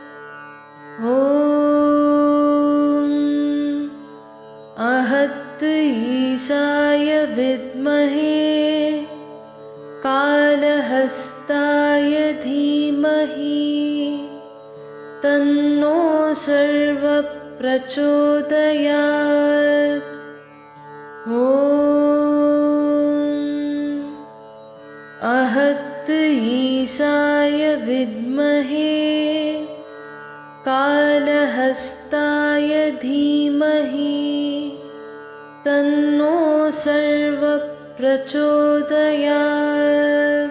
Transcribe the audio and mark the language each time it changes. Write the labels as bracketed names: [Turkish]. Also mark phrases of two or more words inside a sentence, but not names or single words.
[Sanskrit] ओम् अहत् ईशाय विद्महे कालहस्ताय धीमहि तन्नो सर्व प्रचोदयात्। ॐ अहत् ईशाय विद्महे कालहस्ताय धीमहि तन्नो सर्वः प्रचोदयात्।